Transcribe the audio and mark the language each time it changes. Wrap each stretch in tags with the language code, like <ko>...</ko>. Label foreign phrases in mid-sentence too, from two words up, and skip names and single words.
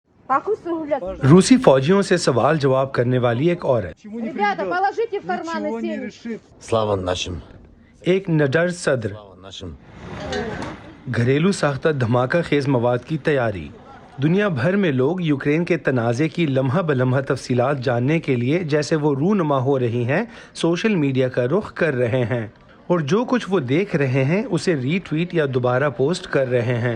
<ur>روسی فوجیوں سے سوال جواب کرنے والی ایک عورت،</ur> <ru>Ребята, положите в карманы семечки. Слава нашим.</ru> <ur>ایک نڈر صدر،</ur> <ru>Слава нашим.</ru> <ur>گھریلو ساختہ دھماکہ خیز مواد کی تیاری۔ دنیا بھر میں لوگ یوکرین کے تنازع کی لمحہ بلمحہ تفصیلات جاننے کے لیے جیسے وہ رونما ہو رہی ہیں</ur> <en>social media</en> <ur>کا رخ کر رہے ہیں، اور جو کچھ وہ دیکھ رہے ہیں اسے ری ٹویٹ یا دوبارہ پوسٹ کر رہے ہیں۔</ur>